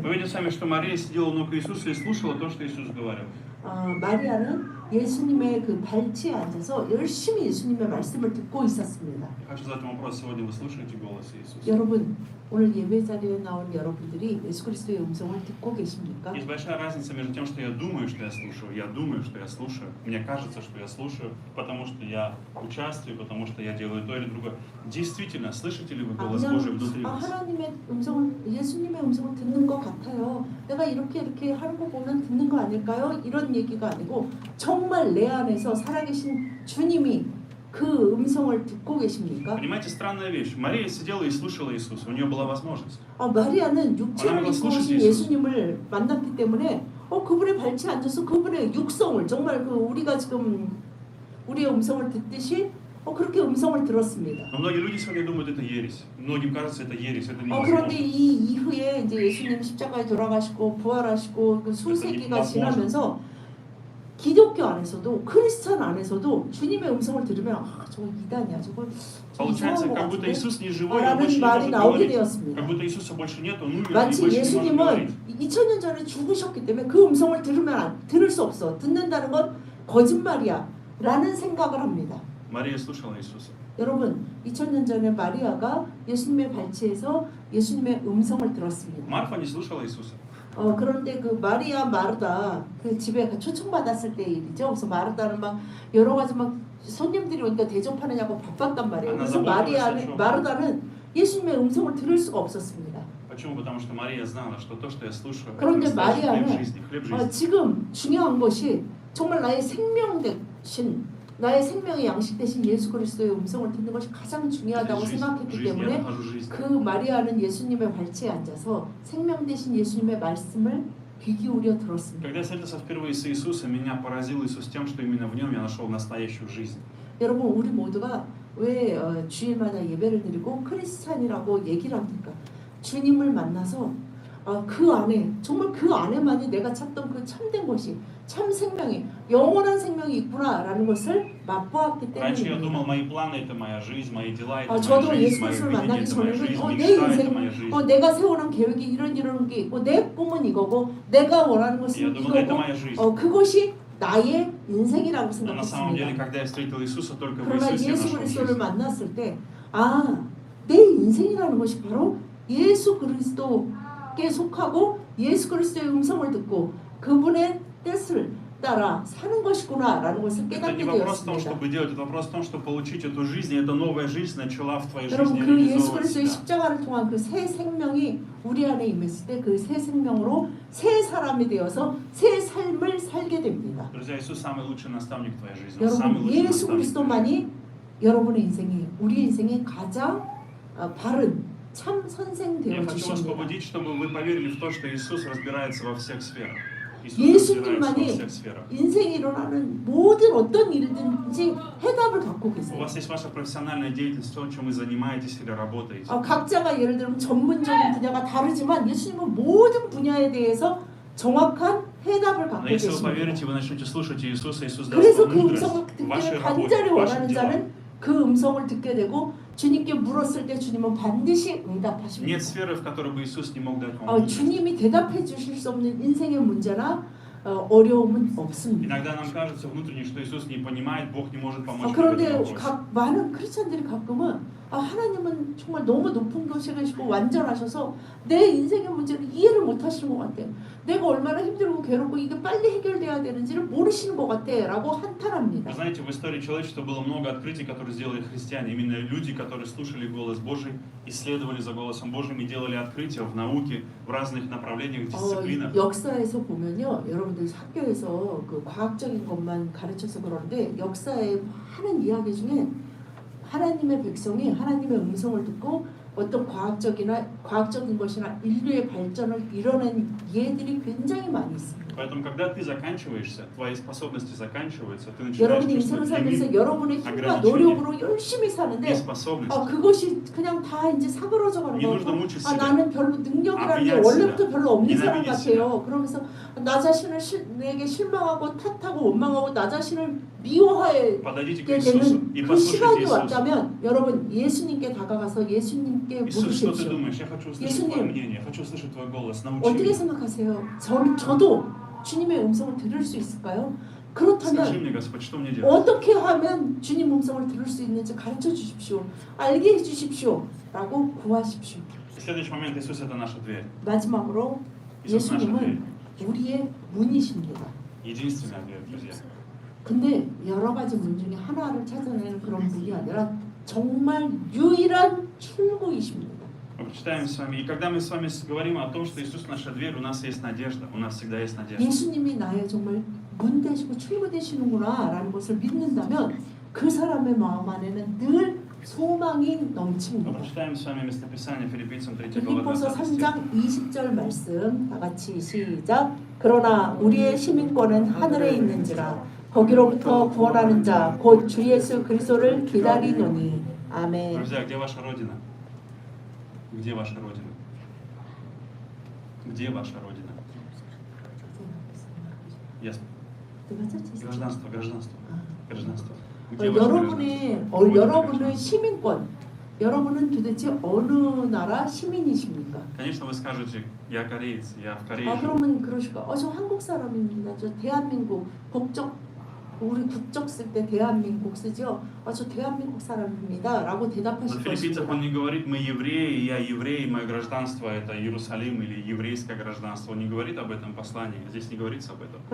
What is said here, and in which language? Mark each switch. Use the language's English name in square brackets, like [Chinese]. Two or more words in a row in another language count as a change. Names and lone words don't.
[Russian] Мы видим с вами, что Мария сидела у ног Иисуса и слушала то, что Иисус говорил. [Korean] 마리아는 예수님의 그 발치에 앉아서 열심히 예수님의 말씀을 듣고 있었습니다. [Russian] Я хочу задать вам вопрос. Сегодня вы слушаете голос Иисуса? [Korean] 여러분 오늘 예배 자리에 나온 여러분들이 예수 그리스도의 음성을 듣고 계십니까? [Russian] Есть большая разница между тем, что я думаю, что я слушаю. Я думаю, что я слушаю. Мне кажется, что я слушаю, потому что я участвую, потому что я делаю то или другое. Действительно, слышите ли вы голос Божий внутри вас? [Korean] 하나님의 음성을 예수님의 음성을 듣는 것 같아요. 내가 이렇게 하는 거 보면 듣는 거 아닐까요? 이런 얘기가 아니고 정말 내 안에서 살아계신 주님이 그 음성을 듣고 계십니까? [Russian] Понимаете, странная вещь. Мария сидела и слушала Иисуса. У нее была возможность. [Korean] 마리아는 육체를 입고 오신 예수님을 만났기 때문에 그분의 발치에 앉아서 그분의 육성을 정말 우리가 지금 우리의 음성을 듣듯이 그렇게 음성을 들었습니다. [Russian] Но многие люди сегодня думают, это ересь. Многим кажется, это ересь, это [Korean] 그런데 [Russian] невозможно. [Korean] 이 이후에 이제 예수님 십자가에 돌아가시고 부활하시고 그 수세기가 지나면서 기독교 안에서도 크리스천 안에서도 주님의 음성을 들으면 저거 이단이야, 저거 [Russian] Получается, [Korean] 이상한 것 [Russian] как будто [Korean] 같은데? [Russian] Иисус не живой, он [Korean] 라는 [Russian] больше не [Korean] 말이 [Russian] может [Korean] 나오게 [Russian] говорить. [Korean] 되었습니다. [Russian] Как будто Иисуса больше нет, он умер и [Korean] 마치 [Russian] больше не может [Korean] 예수님은 [Russian] говорить. [Korean] 2000년 전에 죽으셨기 때문에 그 음성을 들을 수 없어. 듣는다는 건 거짓말이야 라는 생각을 합니다. [Russian] Мария слушала Иисуса. [Korean] 여러분 2000년 전에 마리아가 예수님의 발치에서 예수님의 음성을 들었습니다. [Russian] Марфа не слушала Иисуса. [Korean] 그런데 그 마리아 마르다 그 집에 초청받았을 때 일이죠. 그래서 마르다는 막 여러 가지 막 손님들이 오니까 대접하느냐고 바빴단 말이에요. 그래서 마르다는 예수님의 음성을 들을 수가 없었습니다. [Russian] Почему? Потому что Мария знала, что то, что я слушаю, это [Korean] 그런데 [Russian] настоящий хлеб [Korean] 마리아는 [Russian] жизни, хлеб жизни. [Korean] 지금 중요한 것이 정말 나의 생명 대신 나의 생명의 양식 대신 예수 그리스도의 음성을 듣는 것이 가장 중요하다고 생각했기 때문에 그 마리아는 예수님의 발치에 앉아서 생명 대신 예수님의 말씀을 귀 기울여 들었습니다. [Russian] Когда я встретился впервые с Иисусом, меня поразил Иисус тем, что именно в нем я нашел настоящую жизнь. [Korean] 여러분 우리 모두가 왜 주일마다 예배를 드리고 크리스찬이라고 얘기를 합니까? 주님을 만나서 그 안에 정말 그 안에만이 내가 찾던 그 참된 것이 참 생명이 영원한 생명이 있구나라는 것을 맛보았기 [Russian] Раньше я [Korean] 때문입니다. [Russian] думал, мои планы это моя жизнь, мои дела это моя [Korean] 저도 [Russian] жизнь, [Korean] 예수 [Russian] мое [Korean] 그리스도를 [Russian] видение [Korean] 만나기 [Russian] это моя жизнь, [Korean] 전에는 내 [Russian] мечта это [Korean] 인생, [Russian] моя жизнь. [Korean] 내가 세워놓은 계획이 이런 게 있고 내 꿈은 이거고 내가 원하는 [Russian] Я [Korean] 것은 [Russian] думал, это [Korean] 이거고 [Russian] моя жизнь. [Korean] 그것이 나의 인생이라고 [Russian] Но на самом деле, [Korean] 생각했습니다. [Russian] когда я встретил Иисуса, только в [Korean] 그러나 [Russian] Иисусе я [Korean] 예수 [Russian] нашел [Korean] 그리스도를 [Russian] жизнь. [Korean] 만났을 때 내 인생이라는 것이 바로 예수 그리스도께 속하고 예수 그리스도의 음성을 듣고 그분의 뜻을 따라 사는 것이구나라는 것을 [Russian] Это [Korean] 깨닫게 [Russian] не вопрос в том, [Korean] 되었습니다. [Russian] чтобы делать, это вопрос в том, чтобы получить эту жизнь, и эта новая жизнь начала в твоей [Korean] 여러분 [Russian] жизни [Korean] 그 예수 [Russian] реализовывать [Korean] 그리스도의 [Russian] себя. [Korean] 십자가를 통한 그 새 생명이 우리 안에 임했을 때 그 새 생명으로 새 사람이 되어서 새 삶을 살게 됩니다. [Russian] Друзья, Иисус самый лучший наставник в твоей жизни. Он самый [Korean] 여러분 [Russian] лучший [Korean] 예수 [Russian] наставник в твоей жизни. [Korean] 그리스도만이 여러분의 인생이 우리 인생의 가장 바른 참 선생 [Russian] Я [Korean] 되어 [Russian] хочу вас [Korean] 주십니다. [Russian] побудить, чтобы вы поверили в то, что Иисус разбирается во всех сферах. Иисус разбирается во [Korean] 예수님만이 [Russian] всех сферах. [Korean] 인생에 일어나는 모든 어떤 일든지 해답을 갖고 [Russian] У [Korean] 계세요. [Russian] вас есть ваша профессиональная деятельность, то, чем вы занимаетесь или работаете. [Korean] 각자가 예를 들면 전문적인 분야가 다르지만 예수님은 모든 분야에 대해서 정확한 해답을 갖고 [Russian] Но если вы [Korean] 계십니다. [Russian] поверите, вы начнете слушать Иисуса, Иисус даст [Korean] 그래서 [Russian] вам [Korean] 그 [Russian] мудрость [Korean] 음성을 [Russian] в вашей [Korean] 듣기를 [Russian] работе, [Korean] 간절히 [Russian] в ваших [Korean] 원하는 [Russian] делах. [Korean] 자는 그 음성을 듣게 되고 주님께 물었을 때 주님은 반드시 [Russian] Нет [Korean] 응답하십니다. [Russian] сферы, в которой бы Иисус не мог дать вам мудрость. [Korean] 주님이 대답해 주실 수 없는 인생의 문제나 어려움은 없습니다. [Russian] Иногда нам кажется внутренне, что Иисус не понимает, Бог не может помочь в этом [Korean] 그런데 [Russian] вопросе. [Korean] 많은 크리스찬들이 가끔은 하나님은 정말 너무 높은 곳에 계시고 완전하셔서 내 인생의 문제를 이해를 못 하시는 것 같아. 내가 얼마나 힘들고 괴롭고 이게 빨리 해결돼야 되는지를 모르시는 것 같아 라고 한탄합니다. [Russian] Вы знаете, в истории человечества было много открытий, которые сделали христиане. Именно люди, которые слушали голос Божий, исследовали за голосом Божьим и делали открытия в науке, в разных направлениях, дисциплинах. [Korean] 역사에서 보면요, 여러분들 학교에서 그 과학적인 것만 가르쳐서 그러는데 역사에 하는 이야기 중에 하나님의 백성이 하나님의 음성을 듣고 어떤 과학적인 것이나 인류의 발전을 이뤄낸 예들이 굉장히 많이 있습니다. [Russian] Поэтому, когда ты заканчиваешься, твои способности заканчиваются, ты начинаешь [Korean] 여러분이 인생을 [Russian] чувствовать [Korean] 살면서 [Russian] лимит, [Korean] 여러분의 힘과 [Russian] ограничения, [Korean] 노력으로 열심히 사는데 [Russian] неспособность. [Korean] 그것이 그냥 다 이제 사그러져 가는 [Russian] Не нужно [Korean] 거고 [Russian] мучить себя. [Korean] 나는 별로 능력이라는 게 [Russian] обвинять [Korean] 원래부터 [Russian] себя, [Korean] 별로 없는 사람 [Russian] ненавидеть [Korean] 같아요. 그러면서 나 자신을 내게 실망하고 탓하고 원망하고 나 자신을 미워하게 [Russian] Подойдите к Иисусу [Korean] 되는 [Russian] и [Korean] 그 [Russian] послушайте [Korean] 시간이 [Russian] Иисуса. [Korean] 왔다면 여러분 예수님께 다가가서 예수님께 [Russian] Иисус, что ты [Korean] 물으십시오. [Russian] думаешь? Я хочу услышать [Korean] 예수님. [Russian] твое мнение, я хочу услышать твой голос. Научи [Korean] 어떻게 [Russian] меня. [Korean] 생각하세요? 저도 주님의 음성을 들을 수 있을까요? [Russian] Скажи [Korean] 그렇다면 [Russian] мне, Господь, что мне делать? [Korean] 어떻게 하면 주님 음성을 들을 수 있는지 가르쳐 주십시오. 알게 해 주십시오. 라고 구하십시오. [Russian] Следующий момент. Иисус – это наша дверь. [Korean] 마지막으로 [Russian] Иисус – наша дверь. [Korean] 예수님은 우리의 문이십니다. [Russian] Единственная дверь, друзья. [Korean] 근데 여러 가지 문 중에 하나를 찾아내는 그런 문이 아니라 정말 유일한 출구이십니다. [Russian] Мы прочитаем с вами. И когда мы с вами говорим о том, что Иисус наша дверь, у нас есть надежда. У нас всегда есть надежда. [Korean] 예수님이 나의 정말 문 되시고 출구 되시는구나 라는 것을 믿는다면 그 사람의 마음 안에는 늘 소망이 [Russian] Мы [Korean] 넘칩니다. [Russian] прочитаем с вами местописание Филиппийцам 3 глава [Korean] 빌립보서 [Russian] 20 стих. [Korean] 3장 20절 말씀 다 같이 시작. 그러나 우리의 시민권은 하늘에 있는지라 거기로부터 구원하는 자 곧 주 예수 그리스도를 기다리노니. 아멘. [Russian] Друзья, где ваша родина? Где ваша родина? Где ваша родина? Ясно. Гражданство, гражданство, гражданство. Где ваше гражданство? [Korean] 여러분의 시민권, 여러분은 도대체 어느 나라 시민이십니까? [Russian] Конечно, вы скажете, я кореец, я в Корее живу. [Korean] 그러면 그러실까? 저 한국 사람입니다. 저 대한민국 우리 국적 쓸 때 대한민국 쓰죠. 저 대한민국 사람입니다. 라고 [Russian] На [Korean] 대답하실 [Russian] филиппийцах [Korean] 것입니다. [Russian] он не говорит, мы евреи, я еврей, мое гражданство это Иерусалим или еврейское гражданство. Он не говорит об этом послании. Здесь не говорится об этом.